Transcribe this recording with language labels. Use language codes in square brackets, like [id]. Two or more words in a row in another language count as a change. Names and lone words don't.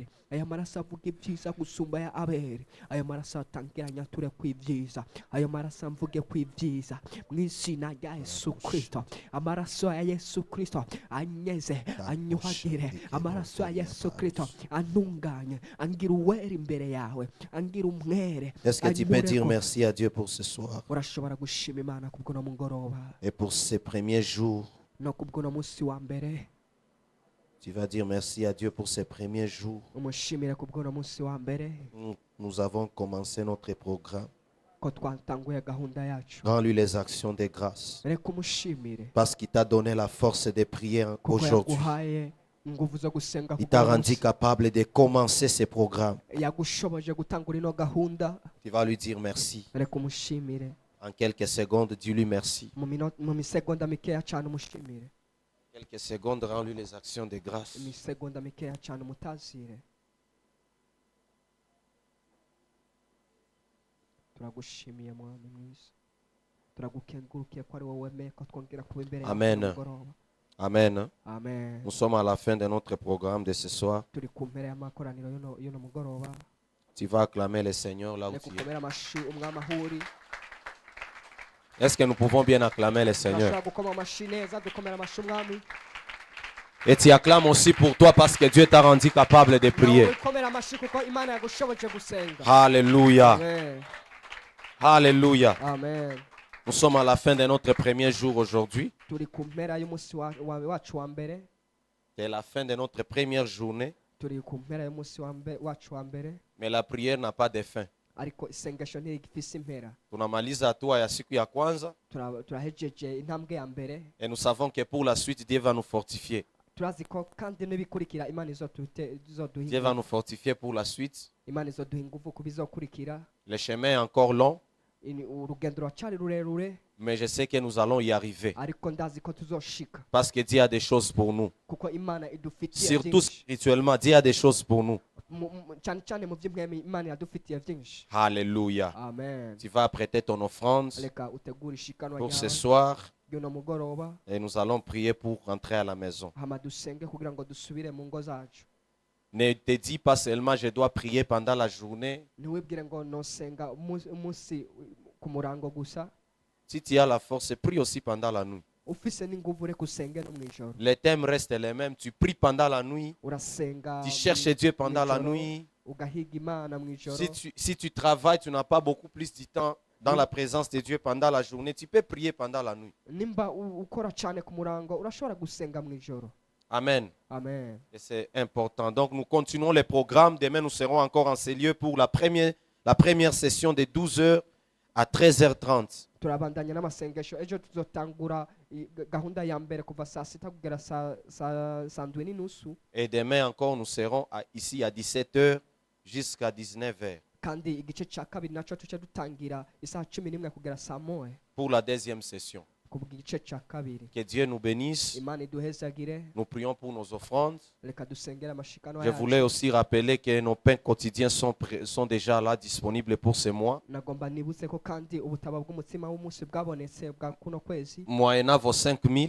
[rn] Ayo maraso avuga ibyiza gusumba ya Abeli. Ayo maraso atangiranya ture kwibyiza. Ayo maraso amvuge kwibyiza mu izina rya Yesu Kristo. Amaraso ya Yesu Kristo anyeze, anyuhagire. Amaraso ya Yesu Kristo antunganye, angira uwera imbere yawe, angira umwere. [fr] Est-ce que tu peux dire [rn] anyureko. [fr] merci à Dieu pour ce soir [rn] Urashobora gushima Imana kubw'uno mugoroba [fr] et pour ces premiers jours? [rn] no kubw'uno munsi wa mbere. [fr] Tu vas dire merci à Dieu pour ces premiers jours. [rn] Umushimire kubw'uno munsi wa mbere [fr] Nous avons commencé notre programme. [rn] ko twatanguye gahunda yacu. [fr] Rends-lui les actions de grâce. [rn] Reka umushimire [fr] Parce qu'il t'a donné la force de prier [rn] kuko [fr] aujourd'hui. [rn] yaguhaye ingufu zo gusenga. [fr] Il t'a rendu capable de commencer ce programme. [rn] Yagushoboje gutangura ino gahunda. [fr] Tu vas lui dire merci. [rn] Reka umushimire [fr] En quelques secondes, dis-lui merci. [rn] mu misegonda mikeya cyane. Umushimire [fr] Quelques secondes, rends-lui les actions de grâce. [rn] imisegonda mikeya cyane. Umutazire. Turagushimiye mwami mwiza. Turagukengurukiye ko ari wowe wemeye ko twongera kuba imbere yawe Amen. kuno mugoroba. Amen. Amen. [fr] Nous sommes à la fin de notre programme de ce soir. [rn] Turi ku mpera y'amakoraniro y'uno mugoroba. [fr] Tu vas acclamer le Seigneur là où [rn] Reka [fr] tu es. [rn] ukomere amashyi umwami aho uri. [fr] Est-ce que nous pouvons bien acclamer le Seigneur? [rn] Turashobora gukoma amashyi neza, dukomera amashyi umwami. [fr] Et tu acclames aussi pour toi parce que Dieu t'a rendu capable de prier. [rn] wikomera amashyi kuko imana yagushoboje gusenga. [fr] Alléluia. [rn] Amen. [fr] Alléluia. [rn] Amen. [fr] Nous sommes à la fin de notre premier jour aujourd'hui. [rn] Turi ku mpera y'umunsi wacu wa mbere. [fr] C'est la fin de notre première journée. [rn] Turi ku mpera y'umunsi wacu wa mbere. [fr] Mais la prière n'a pas de fin. [rn] Ariko isengesho ntirigifise impera. [sw] Tunamaliza hatua ya siku ya kwanza. [rn] Turahejeje intambwe ya mbere. [fr] Et nous savons que pour la suite, Dieu va nous fortifier. [rn] Turazi ko kandi n'ibikurikira imana [fr] Dieu va nous fortifier pour la suite. [rn] imana izoduha ingufu ku bizokurikira. [fr] Le chemin est encore long, [rn] urugendo ruracari rurerure. [fr] mais je sais que nous allons y arriver. [rn] Ariko ndazi ko tuzoshika. [fr] Parce que Dieu a des choses pour nous. [rn] Kuko imana idufitiye [fr] Surtout [rn] byinshi. [fr] spirituellement, Dieu a des choses pour nous. [rn] Cyane cyane mu by'umwami imana yadufitiye byinshi. [fr] Alléluia. [rn] Amen. [fr] Tu vas prêter ton offrande [rn] Reka utegure ishikanwa [fr] pour ce [rn] ryawe [fr] soir [rn] ry'uno mugoroba. [fr] et nous allons prier pour rentrer à la maison. [rn] Hama dusenge kugira ngo dusubire mu ngo zacu. [fr] Ne te dis pas seulement je dois prier pendant la journée. [rn] Ntiwibwire ngo nosenga umunsi ku murango gusa. [fr] Si tu as la force, prie aussi pendant la nuit. [rn] Ufise n'inguvu reka usenge no mwijoro. [fr] Les thèmes restent les mêmes. Tu pries pendant la nuit. [rn] Urasenga. [fr] Tu cherches Dieu pendant la nuit. [rn] Ugahiga imana mwijoro. [fr] Si tu travailles, tu n'as pas beaucoup plus de temps dans la présence de Dieu pendant la journée. Tu peux prier pendant la nuit. [rn] Nimba ukora cyane ku murango urashobora gusenga mwijoro. Amen. Amen. [fr] Et c'est important. Donc nous continuons les programmes. Demain, nous serons encore en ces lieux pour la première session de 12h à 13h30. [rn] Turabandanya n'amasengesho. Ejo tuzotangura gahunda ya mbere kuva saa sita kugera saa ndwi n'inusu. [fr] Et demain encore, nous serons ici à 17h jusqu'à 19h. [rn] Kandi igice cya kabiri naco tuce dutangira isaha 11 kugera saa moya. [fr] Pour la deuxième session. Que Dieu nous bénisse. Nous prions pour nos offrandes. Je voulais aussi rappeler que nos pains quotidiens sont déjà là disponibles pour ce mois. Moyennant vos 5 000.